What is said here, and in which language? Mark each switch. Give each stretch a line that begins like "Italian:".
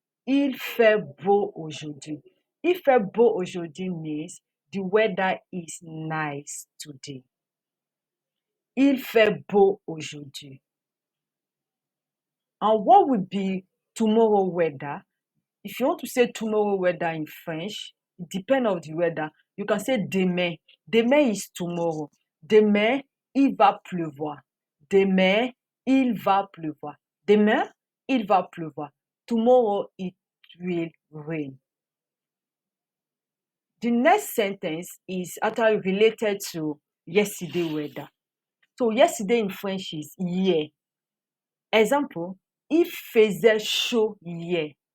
French: Il fait beau aujourd'hui. Il fait beau aujourd'hui
English: means the weather is nice today.
French: Il fait beau aujourd'hui.
English: And what would be tomorrow weather? If you want to say tomorrow weather in French, it depends on the weather. You can say
French: demain. Demain
English: is tomorrow.
French: Demain, il va pleuvoir. Demain, il va pleuvoir. Demain, il va pleuvoir.
English: Tomorrow, it will rain. The next sentence is actually related to yesterday weather. So yesterday in French is hier.
French: Example, il faisait chaud hier.